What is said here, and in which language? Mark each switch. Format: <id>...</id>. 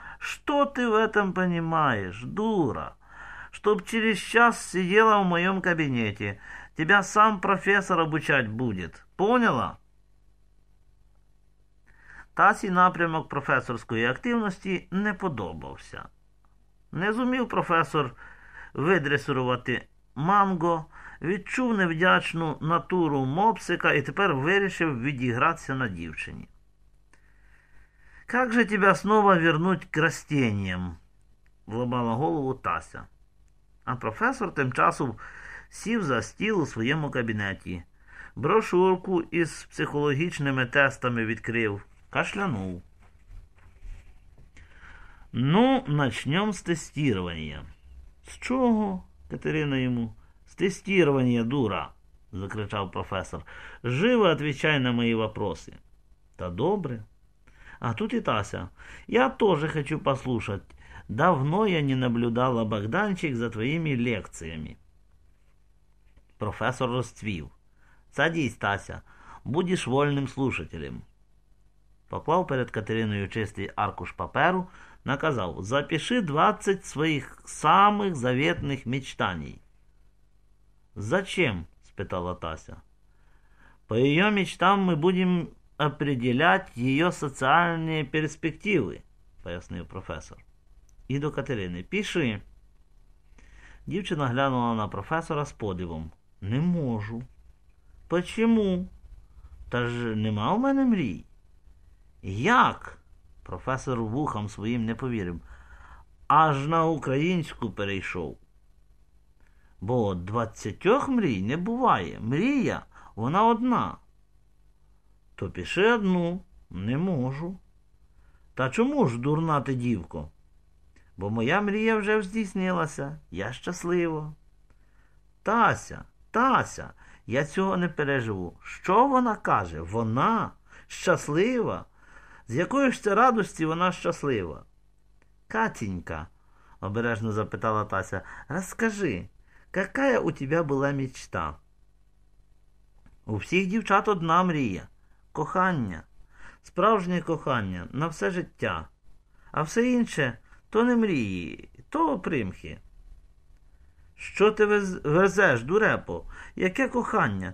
<uk>Що ти в</uk> <ru>этом</ru> <uk>понимаєш, дура? Щоб через час сиділа в моєму кабінеті. Тебя сам професор обучать буде.</uk> <ru>Поняла?»</ru> <uk>Тасі напрямок професорської активності не подобався. Не зумів професор видресурувати манго, відчув невдячну натуру мопсика і тепер вирішив відігратися на дівчині.</uk> <ru>«Как же тебя снова вернуть к растениям?»</ru> <uk>– ламала голову Тася. А професор тим часом сів за стіл у своєму кабінеті, брошурку із психологічними тестами відкрив, кашлянув.</uk> <ru>«Ну, начнем</ru> <uk>з тестування». «З чого?» – Катерина йому.</uk> <ru>«Тестирование, дура!» – закричав професор. «Живо отвечай на</ru> <uk>мої</uk> <ru>вопроси!»</ru> <uk>«Та добре. А тут і Тася. Я теж хочу послушати. Давно я не</uk> <ru>наблюдала,</ru> <uk>Богданчик, за твоїми лекціями». Професор розцвів. «Садись, Тася. Будеш вольним слушателем». Поклав перед Катериною чистий аркуш паперу, наказав. «Запиши 20 своїх самих заветних мечтаній».</uk> <ru>«Зачем?»</ru> <uk>– спитала Тася.</uk> <ru>«По ее мечтам мы будем определять ее социальные перспективы», –</ru> <uk>пояснив професор.</uk> <ru>«И до Катерины. Пиши».</ru> <uk>Дівчина глянула на професора з подивом. «Не можу».</uk> <ru>«Почему?</ru> <uk>Та ж нема у мене мрій». «Як?» – професор вухам своїм не повірив. «Аж на українську перейшов». «Бо 20 мрій не буває. Мрія, вона одна». «То пиши одну». «Не можу». «Та чому ж, дурна ти дівко?» «Бо моя мрія вже здійснилася. Я щаслива». «Тася, Тася, я цього не переживу. Що вона каже? Вона щаслива? З якої ж це радості вона щаслива?»</uk> <ru>«Катінька», –</ru> <uk>обережно запитала Тася, – «розкажи,</uk> <ru>какая у тебя была мечта?»</ru> <uk>«У всіх дівчат одна мрія. Кохання. Справжнє кохання. На все життя. а все інше – то не мрії, то примхи. «Що ти везеш, дурепо? Яке кохання?</uk>